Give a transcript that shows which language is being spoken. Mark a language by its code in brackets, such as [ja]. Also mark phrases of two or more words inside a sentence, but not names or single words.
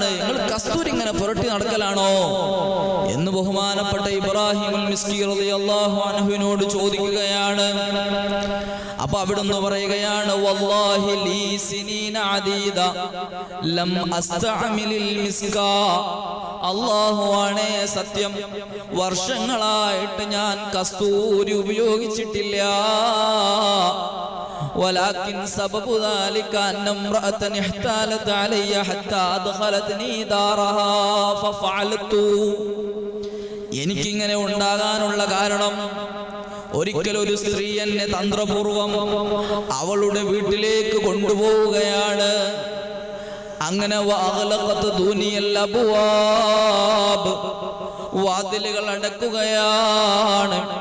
[ml] നിങ്ങൾ കസ്തൂരി ഇങ്ങനെ പുരട്ടി നടക്കലാണോ എന്ന് ബഹുമാനപ്പെട്ട ഇബ്രാഹിമുൽ മിസ്കി റളിയല്ലാഹു അൻഹുവിനോട് ചോദിക്കുകയാണ്. അപ്പൊ അവിടുന്ന് പറയുകയാണ്, [ar] والله لي سنين عديدة لم أستعمل المسك, [ml] അല്ലാഹുവാണേ സത്യം, വർഷങ്ങളായിട്ട് ഞാൻ കസ്തൂരി ഉപയോഗിച്ചിട്ടില്ല. [ar] ولكن سبب ذلك أن امرأة احتالت علي حتى أدخلتني دارها ففعلت. [ml] എനിക്കിങ്ങനെ ഉണ്ടാകാനുള്ള കാരണം, ഒരിക്കൽ ഒരു സ്ത്രീ എന്നെ തന്ത്രപൂർവം അവളുടെ വീട്ടിലേക്ക് കൊണ്ടുപോവുകയാണ്. അങ്ങനെ വാതിലുകൾ അടക്കുകയാണ്.